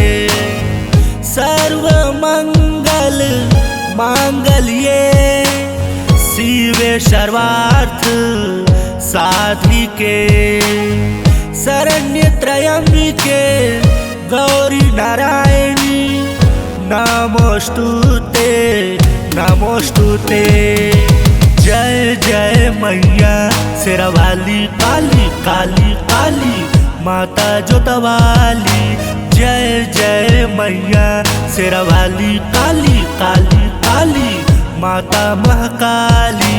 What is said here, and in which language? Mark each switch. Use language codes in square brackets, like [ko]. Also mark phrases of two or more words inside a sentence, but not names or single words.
[sa] सर्व मंगल मांगल्ये शिवे सर्वार्थ साधिके। शरण्य त्र्यंबिके गौरी नारायणी नमोस्तुते नमोस्तुते। [hi] जय जय मैया शेरावाली काली काली काली माता जोतवाली। जय जय मैया शेरावाली काली काली काली माता महाकाली।